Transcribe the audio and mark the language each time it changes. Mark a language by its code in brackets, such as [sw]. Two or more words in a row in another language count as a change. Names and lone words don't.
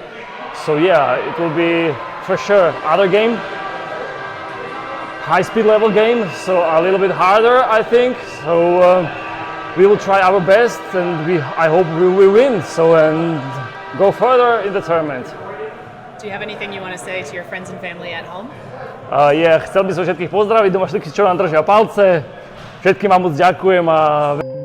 [en] So yeah, it will be for sure other game, high speed level game, so a little bit harder, I think. So we will try our best, and I hope we will win. So and go further in the tournament. Do you have anything you want to say to your friends and family at home? [sk] Chcel by som všetkých pozdraviť, doma všetkých, čo nám držia palce. Všetkým vám moc ďakujem a